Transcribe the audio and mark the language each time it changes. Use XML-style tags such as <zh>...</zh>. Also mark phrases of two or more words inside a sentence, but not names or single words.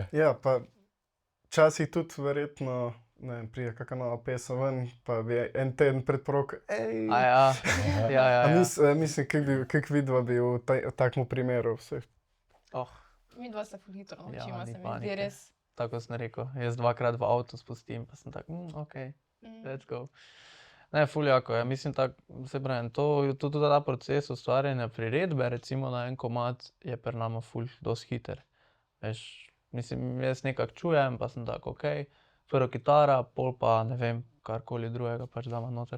<sl>Ja, pa včasih tudi verjetno, ne vem, prije kakšna nova pesem ven, pa bi en teden pred poroko, ej. A ja, ja, ja. A mislim, kak vidva bi v takem primeru vse. Oh, Midva se ful hitro Ja, naučimo, ni se mi panike. zdi res. tako sem rekel. Jaz 2-krat v avtu spustim, pa sem tak,</sl> <en>ok, let's go.</en> <sl>Ne, ful jako je. Mislim, se pravim, tudi ta proces ustvarjanja priredbe, recimo na en komad, je pri nama ful dosti hiter. Veš, mislim, jaz nekako čujem, pa sem tak, ok, prvo kitara, pol pa, ne vem, karkoli drugega pač damo noter.</sl>